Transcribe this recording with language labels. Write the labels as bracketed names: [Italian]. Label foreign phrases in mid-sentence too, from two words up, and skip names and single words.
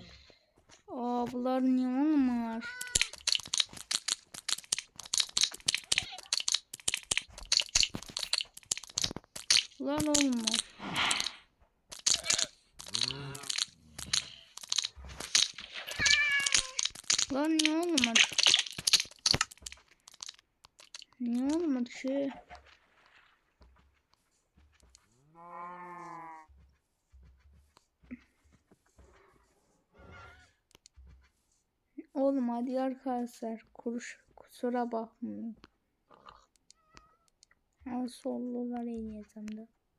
[Azerbaijani] Bunlar niyə olmaz? Bunlar olmaz. Bunlar niyə olmaz? Niyə olmadı şey? [Turkish] Olmadı arkadaşlar. Kusura bakmayın. [Azerbaijani] Sollular eləyəcəm də.